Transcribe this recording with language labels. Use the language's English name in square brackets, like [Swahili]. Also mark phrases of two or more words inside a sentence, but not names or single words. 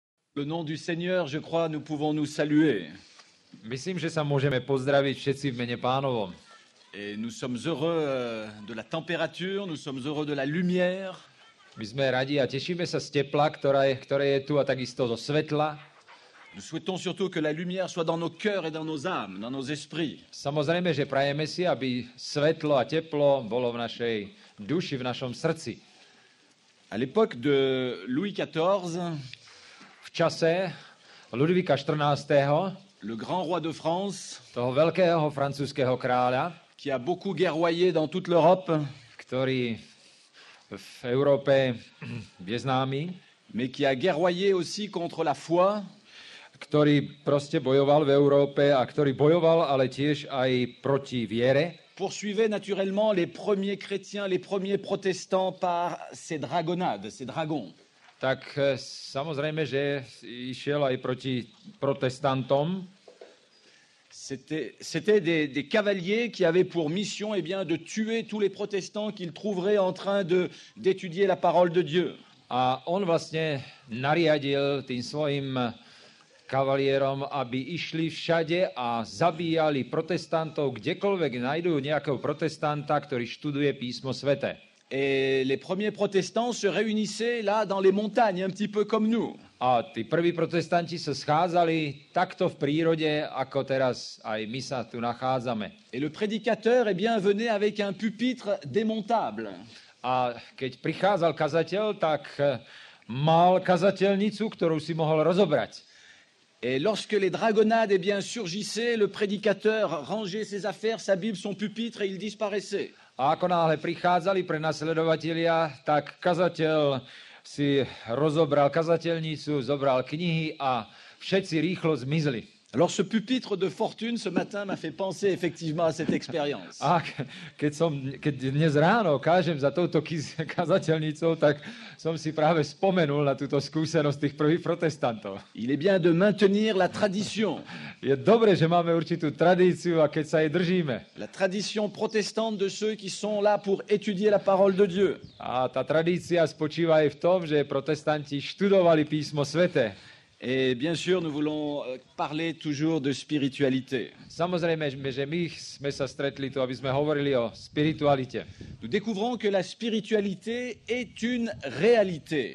[French] Le nom du Seigneur, je crois, nous pouvons nous saluer. [Slovak] Myslím, že sa môžeme pozdraviť všetci v mene Pánovom. [French] Et nous sommes heureux de la température, nous sommes heureux de la lumière. [Slovak] My sme radi a tešíme sa z tepla, ktoré je tu a takisto zo svetla. [French] Nous souhaitons surtout que la lumière soit dans nos cœurs et dans nos âmes, dans nos esprits. [Slovak] Samozrejme, že prajeme si, aby svetlo a teplo bolo v našej duši, v našom srdci. [French] À l'époque de Louis XIV, [Slovak] V čase Ludvíka XIV., [French] le grand roi de France, [Slovak] toho veľkého francúzskeho kráľa, [French] qui a beaucoup guerroyé dans toute l'Europe, [Slovak] ktorý v Európe je známy, [French] mais qui a guerroyé aussi contre la foi, [Slovak] ktorý proste bojoval v Európe a ktorý bojoval ale tiež aj proti viere, [French] poursuivait naturellement les premiers chrétiens, les premiers protestants par ses dragonnades, ses dragons. [Slovak] tak samozrejme, že išiel aj proti protestantom. [French] C'était des cavaliers qui avaient pour mission de tuer tous les protestants qu'ils trouveraient en train d'étudier la parole de Dieu. [Slovak] A on vlastne nariadil tým svojim kavalierom, aby išli všade a zabíjali protestantov, kdekoľvek nájdú nejakého protestanta, ktorý študuje písmo sväté. [French] Et les premiers protestants se réunissaient là dans les montagnes, un petit peu comme nous. [Slovak] A tí prví protestanti sa schádzali takto v prírode, ako teraz aj my sa tu nachádzame. [French] Et le prédicateur venait avec un pupitre démontable. [Slovak] A keď prichádzal kazateľ, tak mal kazateľnicu, ktorú si mohol rozobrať. [French] Et lorsque les dragonnades surgissaient, le prédicateur rangeait ses affaires, sa Bible, son pupitre et il disparaissait. [Slovak] A ako náhle prichádzali prenasledovatelia, tak kazateľ si rozobral kazateľnicu, zobral knihy a všetci rýchlo zmizli. [French] Alors ce pupitre de fortune ce matin m'a fait penser effectivement à cette expérience. [Slovak] A keď dnes ráno kážem za touto kazateľnicou, tak som si práve spomenul na túto skúsenosť tých prvých protestantov. [French] Il est bien de maintenir la tradition. [Slovak] Je dobre, že máme určitú tradíciu a keď sa jej držíme. [French] La tradition protestante de ceux qui sont là pour étudier la parole de Dieu. [Slovak] A tá tradícia spočíva aj v tom, že protestanti študovali písmo sväté. [French] Et bien sûr, nous voulons parler toujours de spiritualité. [Slovak] Samozrejme, že my sme sa stretli tu, aby sme hovorili o spiritualite. [French] Nous découvrons que la spiritualité est une réalité.